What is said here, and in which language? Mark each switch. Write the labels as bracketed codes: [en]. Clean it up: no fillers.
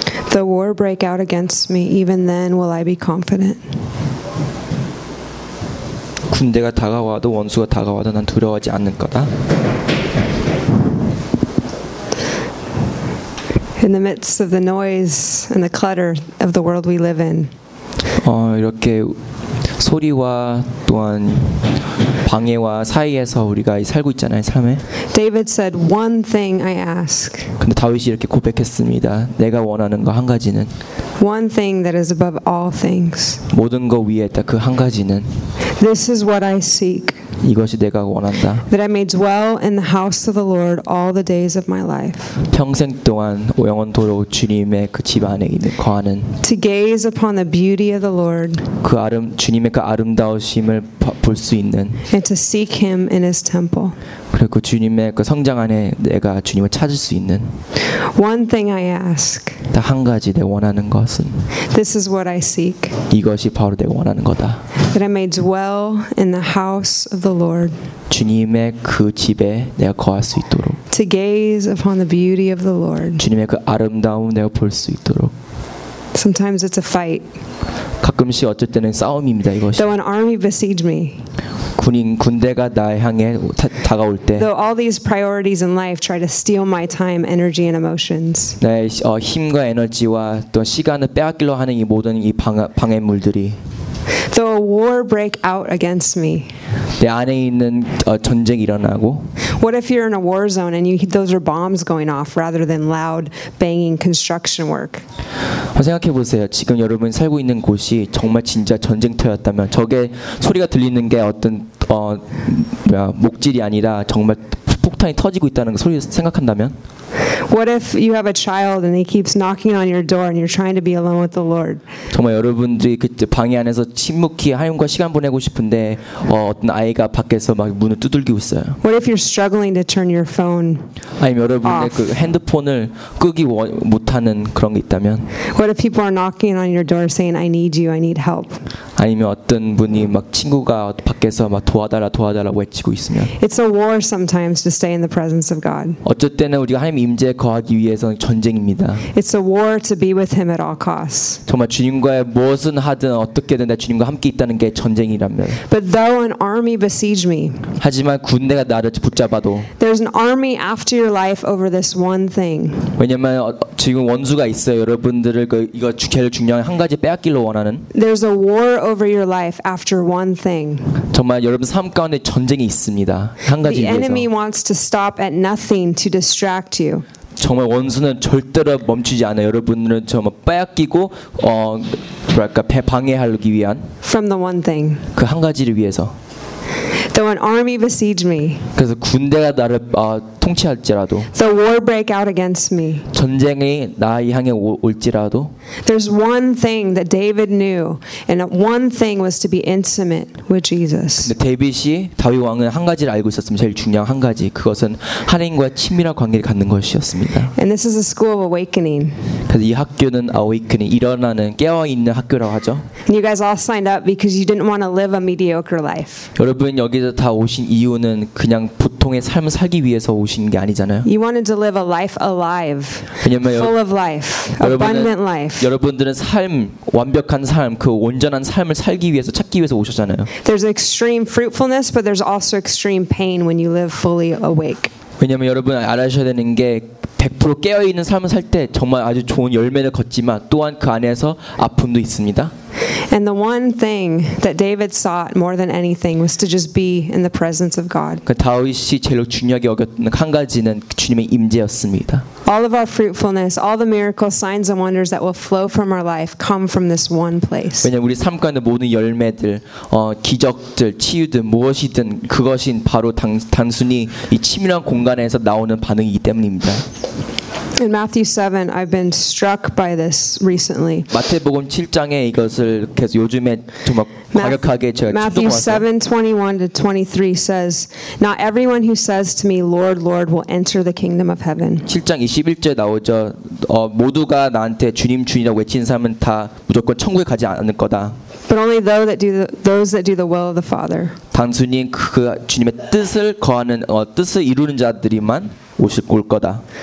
[en] Though war break out against me, even then will I be confident. [ko] 군대가 다가와도 원수가 다가와도 난 두려워하지 않는 거다. [en] In the midst of the noise and the clutter of the world we live in. [ko] 이렇게 소리와 또한 방해와 사이에서 우리가 살고 있잖아요, 삶에. [en] David said one thing I ask. [ko] 근데 다윗이 이렇게 고백했습니다. 내가 원하는 거 한 가지는. [en] One thing that is above all things. [ko] 모든 거 위에 있다 그 한 가지는. [en] This is what I seek. [ko] 이것이 내가 원한다. [en] That I may dwell in the house of the Lord all the days of my life. [ko] 평생 동안 영원토록 주님의 그 집 안에 있는 거하는. [en] To gaze upon the beauty of the Lord. [ko] 그 아름 주님의 그 아름다우심을 볼 수 있는. [en] And to seek Him in His temple. [ko] 그리고 주님의 그 성장 안에 내가 주님을 찾을 수 있는. [en] One thing I ask. [ko] 딱 한 가지 내 원하는 것은. [en] This is what I seek. [ko] 이것이 바로 내가 원하는 거다. [en] That I may dwell in the house of the Lord. [ko] 주님의 그 집에 내가 거할 수 있도록. [en] To gaze upon the beauty of the Lord. [ko] 주님의 그 아름다움 내가 볼 수 있도록. [en] Sometimes it's a fight. [ko] 가끔씩 어쩔 때는 싸움입니다 이것이. [en] Though an army besiege me. [ko] 군대가 나 향해 다가올 때. [en] Though all these priorities in life try to steal my time, energy, and emotions. [ko] 내 힘과 에너지와 또 시간을 빼앗기려 하는 이 모든 이 방해물들이. [en] Though a war break out against me. [ko] 내 안에 있는 전쟁이 일어나고. [en] What if you're in a war zone and those are bombs going off rather than loud banging construction work? [ko] 생각해 보세요. 지금 여러분 살고 있는 곳이 정말 진짜 전쟁터였다면 저게 소리가 들리는 게 어떤 목질이 아니라 정말 폭탄이 터지고 있다는 소리 생각한다면? [en] What if you have a child and he keeps knocking on your door and you're trying to be alone with the Lord? [ko] 정말 여러분들이 그때 방에 안에서 침묵히 하나님과 시간 보내고 싶은데 어떤 아이가 밖에서 막 문을 두들기고 있어요. [en] What if you're struggling to turn your phone? [ko] 아니면 여러분의 그 핸드폰을 끄기 못하는 그런 게 있다면? [en] What if people are knocking on your door saying, "I need you. I need help." [ko] 아니면 어떤 분이 막 친구가 밖에서 막 도와달라 도와달라 외치고 있으면? [en] It's a war sometimes to stay in the presence of God. [ko] 어쩔 때는 우리가 하나님 임재 거하기 위해서는 전쟁입니다. [en] It's a war to be with Him at all costs. [ko] 정말 주님과의 무엇은 하든 어떻게든 내 주님과 함께 있다는 게 전쟁이라면. [en] But though an army besiege me, [ko] 하지만 군대가 나를 붙잡아도. [en] There's an army after your life over this one thing. [ko] 왜냐면 지금 원수가 있어요. 여러분들을 그 이거 제일 중요한 한 가지 빼앗기려 원하는. [en] There's a war over your life after one thing. [ko] 정말 여러분 삶 가운데 전쟁이 있습니다. 한 가지 위해서. [en] The enemy wants to stop at nothing to distract you. [ko] 정말 원수는 절대로 멈추지 않아요. 여러분들은 정말 빼앗기고 뭐랄까 방해하기 위한. [en] From the one thing. [ko] 그 한 가지를 위해서. [en] Though an army besiege me. [ko] 그래서 군대가 나를 통치할지라도. [en] Though war break out against me. [ko] 전쟁이 나 향해 올지라도. [en] There's one thing that David knew, and one thing was to be intimate with Jesus. [ko] 근데 데이빗이 다윗 왕은 한 가지를 알고 있었습니다. 제일 중요한 한 가지 그것은 하나님과 친밀한 관계를 갖는 것이었습니다. [en] And this is a school of awakening. [ko] 그래서 이 학교는 awakening 일어나는 깨어 있는 학교라고 하죠. [en] And you guys all signed up because you didn't want to live a mediocre life. [ko] 여러분 여기서 다 오신 이유는 그냥 보통의 삶을 살기 위해서 오신 게 아니잖아요. [en] You wanted to live a life alive, full of life, abundant life. [ko] 여러분들은 삶 완벽한 삶, 그 온전한 삶을 살기 위해서 찾기 위해서 오셨잖아요. [en] There's extreme fruitfulness, but there's also extreme pain when you live fully awake. [ko] 왜냐면 여러분 알아셔야 되는 게 100% 깨어 있는 삶을 살 때 정말 아주 좋은 열매를 거지만 또한 그 안에서 아픔도 있습니다. [en] And the one thing that David sought more than anything was to just be in the presence of God. [ko] 그 다윗이 제일 중요하게 여겼던 한 가지는 주님의 임재였습니다. [en] All of our fruitfulness, all the miracles, signs and wonders that will flow from our life come from this one place. [ko] 왜냐하면 우리 삶 가운데 모든 열매들, 기적들, 치유든 무엇이든 그것인 바로 단순히 이 치밀한 공간에서 나오는 반응이기 때문입니다. [en] In Matthew 7, I've been struck by this recently. [ko] 마태복음 7장에 이것을 계속 요즘에 좀 과격하게 제가 [en] 충동 Matthew 7:21-23 says, "Not everyone who says to me, 'Lord, Lord,' will enter the kingdom of heaven." [ko] 7장 21절 나오죠. 모두가 나한테 주님 주님이라고 외친 사람은 다 무조건 천국에 가지 않을 거다. [en] But only those that do the will of the Father. [ko] 단순히 그 주님의 뜻을 거하는 뜻을 이루는 자들이만 올 거다.